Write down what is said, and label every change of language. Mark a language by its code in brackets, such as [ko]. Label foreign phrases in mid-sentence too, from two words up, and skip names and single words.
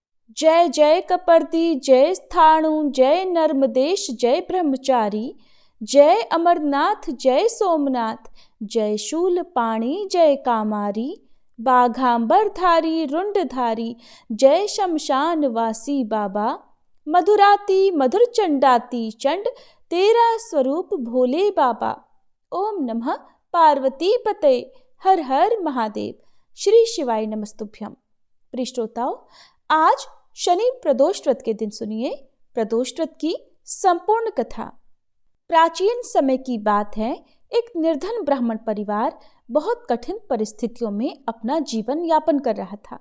[hi] जय जय कपर्दी, जय स्थाणु, जय नर्मदेश, जय ब्रह्मचारी, जय अमरनाथ, जय सोमनाथ, जय शूलपाणी, जय कामारी, बाघांबरधारी, रुंडधारी, जय शमशान वासी बाबा, मधुराती मधुर चंडाती चंड, तेरा स्वरूप भोले बाबा। [sa] ओम नमः पार्वती पते, हर हर महादेव। श्री शिवाय नमस्तुभ्यम। [hi] प्रिय श्रोताओं, आज शनि प्रदोष व्रत के दिन सुनिए प्रदोष व्रत की संपूर्ण कथा। प्राचीन समय की बात है, एक निर्धन ब्राह्मण परिवार बहुत कठिन परिस्थितियों में अपना जीवन यापन कर रहा था।